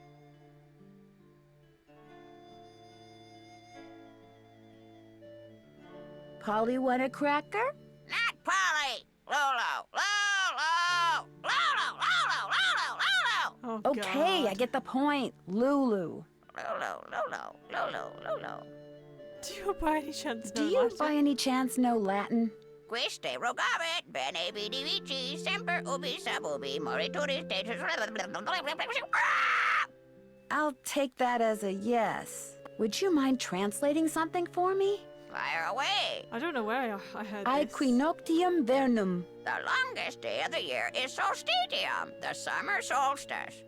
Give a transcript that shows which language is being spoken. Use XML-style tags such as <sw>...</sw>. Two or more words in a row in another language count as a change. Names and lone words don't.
<en>Polly want a cracker? Not Polly! Lolo! Lolo! Lolo! Lolo! Lolo! Lolo! Oh, Okay, God. I get the point. Lulu. Lolo! Lolo! Lolo! Lolo! Do you by any chance know Do you Latin? by any chance know Latin?</en> <la>Quiste rogavit, bene vidi vici, semper ubi sub ubi, morituri status.</la> <en>I'll take that as a yes. Would you mind translating something for me? Fire away! I don't know where I heard this.</en> <la>Equinoctium vernum.</la> <en>The longest day of the year is solstitium, the summer solstice.</en>